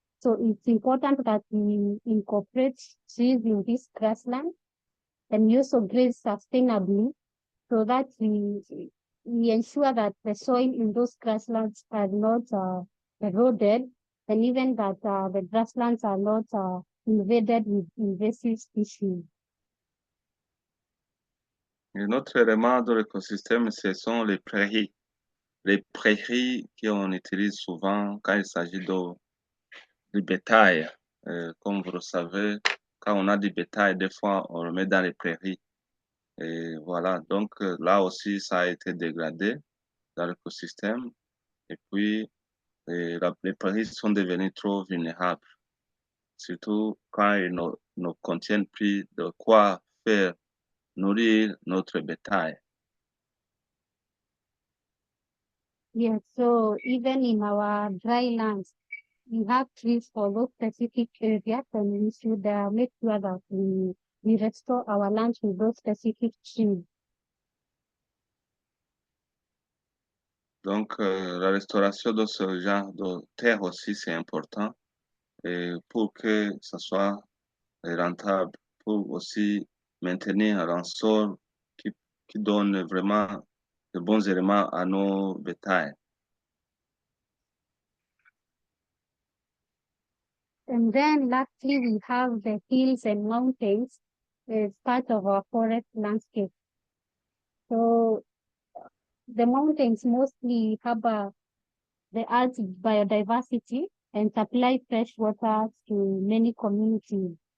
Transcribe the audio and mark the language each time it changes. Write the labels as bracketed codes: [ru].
[en] So it's important that we incorporate trees in this grassland and we also graze sustainably so that we ensure that the soil in those grasslands are not eroded and even that the grasslands are not invaded with invasive species. [fr] Un autre élément de l'écosystème, ce sont les prairies. Les prairies qu'on utilise souvent quand il s'agit de bétail. Comme vous le savez, quand on a du bétail, des fois, on le met dans les prairies. Et voilà, donc là aussi, ça a été dégradé dans l'écosystème. Et puis, les prairies sont devenues trop vulnérables, surtout quand ils ne contiennent plus de quoi faire nourrir notre bétail. [en] Yes, so even in our dry lands, we have trees for those specific areas and we should make sure that we restore our lands with those specific trees. [fr] Donc, la restauration de ce genre de terre aussi, c'est important et pour que ça soit rentable, pour aussi maintenir un sol qui donne vraiment de bons éléments à nos bétails. [en] And then lastly, we have the hills and mountains as part of our forest landscape. So the mountains mostly harbor the earth's biodiversity and supply fresh water to many communities.